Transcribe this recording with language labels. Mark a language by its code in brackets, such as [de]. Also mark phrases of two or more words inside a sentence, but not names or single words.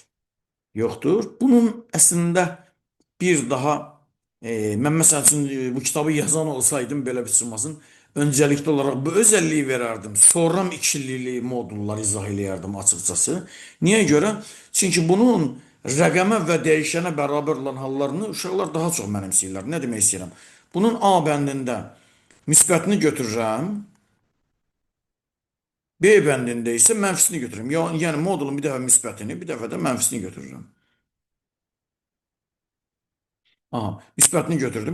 [tr] Yoktur. [az] Bunun əslində bir daha mən məsəl üçün bu kitabı yazan olsaydım belə bir çıxmasın. [tr] Öncelikli olarak bu özelliği vererdim. Sonra ikilili modullar izah eləyərdim açıkçası. Niye göre? [az] Çünkü bunun rəqəmə və dəyişənə bərabər olan hallarını uşaqlar daha çox mənimsəyirlər. Nə demək istəyirəm? Bunun A bəndində müsbətini götürürəm. B bəndində isə mənfisini götürürəm. Yəni modulun bir dəfə müsbətini, bir dəfə də mənfisini götürürəm. Aha, müsbətini götürdüm.